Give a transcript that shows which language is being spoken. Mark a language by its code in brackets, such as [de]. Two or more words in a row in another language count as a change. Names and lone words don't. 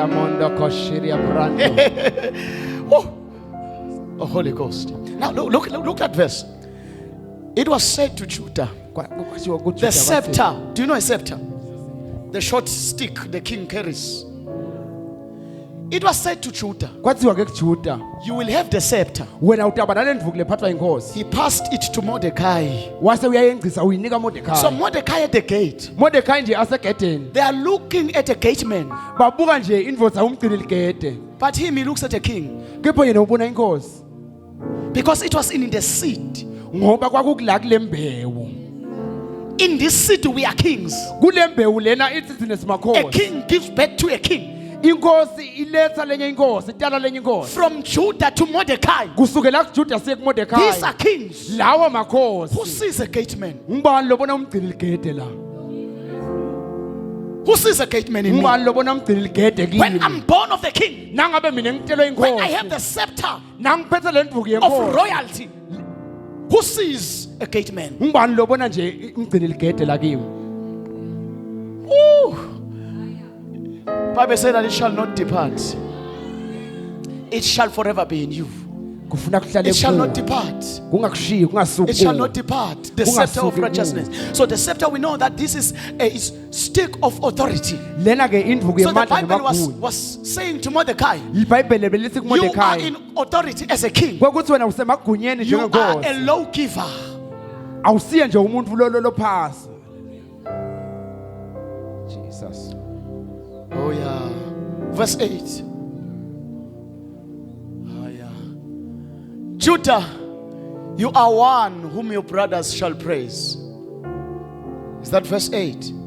[en] Oh, Holy Ghost. Now look at verse. It was said to Judah, the scepter. Do you know a scepter? The short stick the king carries. It was said to Judah, [ss] kwathiwa ke kuJuda [en] you will have the scepter. [ss] wena utaba nalendvuku lephathwa inkosi [en] He passed it to Mordecai. [ss] wase uyayengcisa uyinika Mordekai. [en] So Mordecai at the gate, [ss] Mordekai nje asegedeni [en] they are looking at a gateman, [ss] babuka nje indvodza umgcini ligede [en] but him he looks at a king, [ss] kepho yena ubona inkosi [en] because it was in the seed. [ss] ngoba kwakukula kule mbewu [en] In this seed we are kings. [ss] kule mbewu lena ithi thina [en] A [ss] simakhosi [en] king gives birth to a king. [ss] inkosi iletha lenye inkosi itala lenye inkosi [en] From Judah to Mordecai, [ss] kusukela kuJuda siye [en] these [ss] kuMordekai [en] are kings. [ss] lawa [en] Who [ss] makhosi [en] sees a gateman? [ss] ngubani lobona umgcini ligede la [en] Who sees a gateman in me? [ss] ngubani lobona umgcini ligede [en] When [ss] kimi [en] I'm born of the king, [ss] nangabe mina ngitelwe [en] when I have [ss] inkosi [en] the scepter [ss] nangiphethe le ndvuku [en] of [ss] yenkosi [en] royalty, who sees a gateman? [ss] ngubani lobona nje umgcini ligede la kimi. Woo! [en] Bible said that it shall not depart. It shall forever be in you. [ss] kufuna kuhlale [en] It shall not [ss] kuwe [en] depart. [ss] kungakushiyi [en] It shall not [ss] kungasuki [en] depart. The scepter of [ss] Ungasuki [en] righteousness. So the scepter, we know that this is a stick of authority. [ss] lena ke indvuku [en] So the [ss] yemandla [en] Bible [ss] nemagunya [en] was saying to Mordecai, [ss] ibhayibheli belithi [en] you are [ss] kuMordekai [en] in authority as a king. [ss] kwekuthi wena usemagunyeni [en] You are a [ss] njengenkosi [en] lawgiver. [ss] awusiye nje umuntu lo phasi. [en] Jesus. Oh yeah. Verse 8. Oh yeah. Judah, you are one whom your brothers shall praise. Is that verse 8?